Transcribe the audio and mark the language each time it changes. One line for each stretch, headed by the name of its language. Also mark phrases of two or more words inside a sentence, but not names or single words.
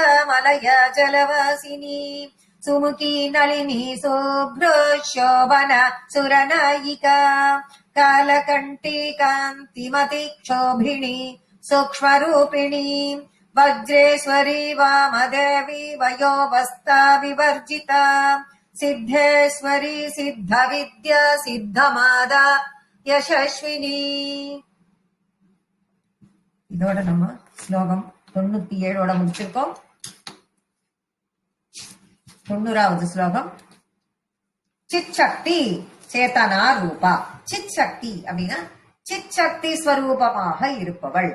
Sanskrit: मलया जलवासिनी सुमुखी नलिनी शुभ्रो शोभना सुरनायिका कालकण्ठी कान्तिमती क्षोभिणी सूक्ष्मरूपिणी वज्रेश्वरी वामदेवी वयोवस्था विवर्जिता सिद्धेश्वरी सिद्धविद्या सिद्धमादा यशस्विनी।
Tamil: இதோட நம்ம ஸ்லோகம் 97 முடிச்சிருக்கோம். 90வது ஸ்லோகம்.
Sanskrit: चित् शक्ति चेतना रूपा.
Tamil: சித் சக்தி அப்படின்னா சித் சக்தி ஸ்வரூபமாக இருப்பவள்.